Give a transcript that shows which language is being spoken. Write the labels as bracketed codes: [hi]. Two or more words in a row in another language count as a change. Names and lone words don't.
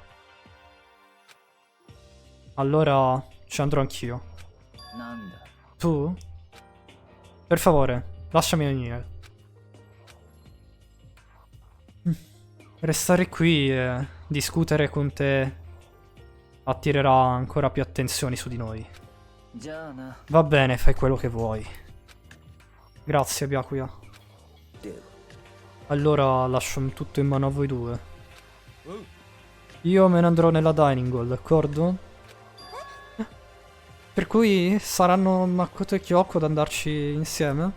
[it] Allora ci andrò anch'io. Tu? Per favore, lasciami venire. Restare qui è discutere con te attirerà ancora più attenzioni su di noi. [ja] じゃあな。 [it] Va bene, fai quello che vuoi. Grazie, Byakuya. [ja] では [it] Allora lascio tutto in mano a voi due. Io me ne andrò nella [en] dining hall, [it] d'accordo? Per cui saranno Makoto e Kyoko ad andarci insieme?